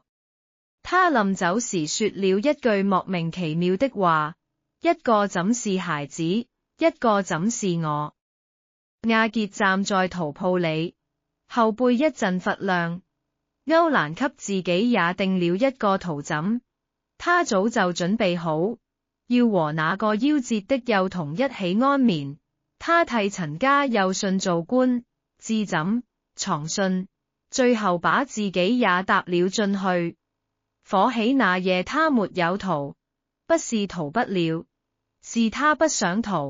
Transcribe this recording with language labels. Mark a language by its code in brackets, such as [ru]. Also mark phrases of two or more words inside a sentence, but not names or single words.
[zh] 他臨走時說了一句莫名其妙的話，一個怎是孩子，一個怎是我。亞傑站在陶鋪裏，後背一陣發亮。歐蘭給自己也訂了一個陶枕，他早就準備好，要和那個夭折的幼童一起安眠。他替陳家幼信做棺、置枕、藏信，最後把自己也搭了進去。火起那夜他沒有逃，不是逃不了，是他不想逃。